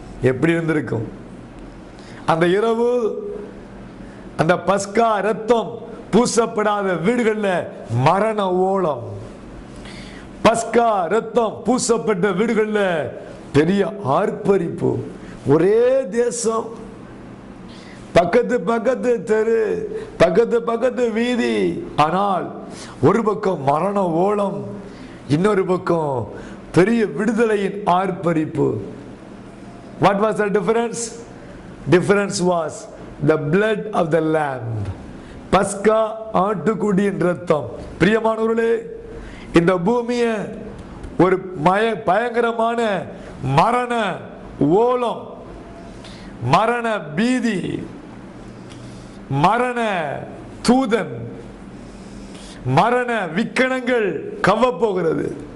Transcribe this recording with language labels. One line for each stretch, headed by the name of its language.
Tamil: எப்படி இருந்திருக்கும் அந்த இரவு? அந்த பஸ்கா ரத்தம் பூசப்படாத வீடுகளில் மரண ஓலம், பஸ்கா ரத்தம் பூசப்பட்ட வீடுகளில் பெரிய ஆர்ப்பரிப்பு. ஒரே தேசம், பக்கத்து பக்கத்து தெரு, பக்கத்து பக்கத்து வீதி. ஆனால் ஒரு பக்கம் மரண ஓலம், இன்னொரு பக்கம் பெரிய விடுதலையின் ஆர்ப்பரிப்பு.
English: What was the difference? Difference was the blood of the lamb.
Tamil: பஸ்கா ஆட்டுக்குடியின் ரத்தம். பிரியமானவர்களே, இந்த பூமியை ஒரு பயங்கரமான மரண ஓலம், மரண பீதி, மரண தூதன், மரண விக்கணங்கள் கவ்வ போகிறது.